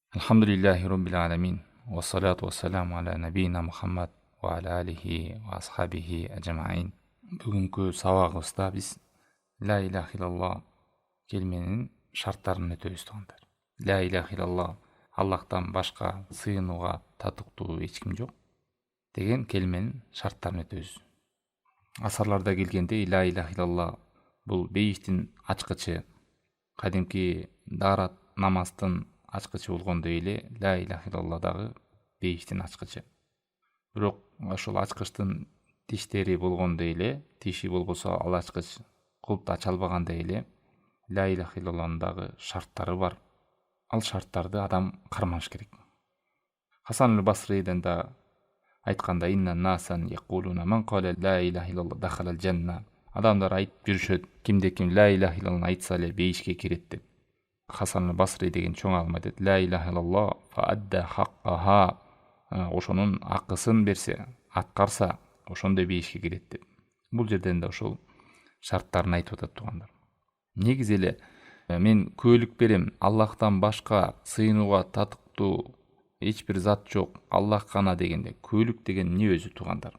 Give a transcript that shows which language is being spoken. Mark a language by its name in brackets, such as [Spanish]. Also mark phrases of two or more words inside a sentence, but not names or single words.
[Arabic] الحمد لله رب العالمين والصلاة والسلام على نبينا محمد وعلى آله وأصحابه أجمعين. [Kyrgyz] Бүгүнкү сабагыбызда биз [Arabic] لا إله إلا الله [Kyrgyz] келменин шарттарын өтөбүз туугандар. [Arabic] لا إله إلا الله [Kyrgyz] Аллахтан башка сыйынууга татыктуу эч ким жок деген келменин шарттарын өтөбүз. Асарларда келгенде [Arabic] لا إله إلا الله [Kyrgyz] бул бейиштин ачкычы, кадимки даарат намаздын ачкычы болгондой эле [Arabic] لا إله إلا الله [Kyrgyz] дагы бейиштин ачкычы. Бирок ошол ачкычтын тиштери болгондой эле, тиши болбосо ал ачкыч кулпты ача албагандай эле [Arabic] لا إله إلا الله [Kyrgyz] дагы шарттары бар. Ал шарттарды адам кармаш керек. Хасан басрийден да айтканда [Arabic] إن الناس يقولون من قال لا إله إلا الله دخل الجنة. [Kyrgyz] Адамдар айтып жүрүшөт, кимде ким [Arabic] لا إله إلا الله [Kyrgyz] айтса эле бейишке кирет деп. Хасан басри деген чоң алым айтат: [Arabic] لا إله إلا الله فأدى حقها. [Kyrgyz] Ошонун акысын берсе, аткарса, ошондой бейишке кирет деп. Бул жерден да ошол шарттарын айтып атат туугандар. Негизи эле мен күбөлүк берем, Аллахтан башка сыйынууга татыктуу эч бир зат жок, Аллах гана дегенде, күбөлүк деген эмне өзү туугандар?